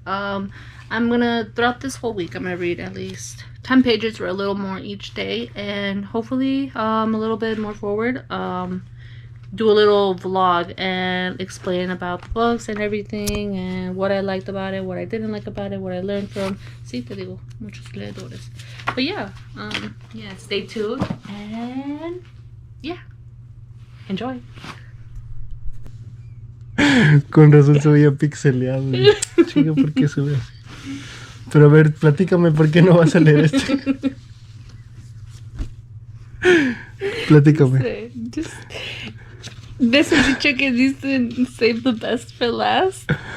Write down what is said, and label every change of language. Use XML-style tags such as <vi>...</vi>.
<en>I'm gonna, throughout this whole week, I'm gonna read at least 10 pages or a little more each day, and hopefully a little bit more forward, do a little vlog and explain about the books and everything, and what I liked about it, what I didn't like about it, what I learned from.</en> <es>Sí, te digo, muchos leedores.</es> <en>But yeah, stay tuned, and yeah, enjoy.</en> <es>Con razón se veía pixeleado. Chica, ¿por qué se ve así? Pero a ver, platícame, ¿por qué no vas a leer este? Platícame. Ves el dicho que dicen</es> <en>save the best for last.</en>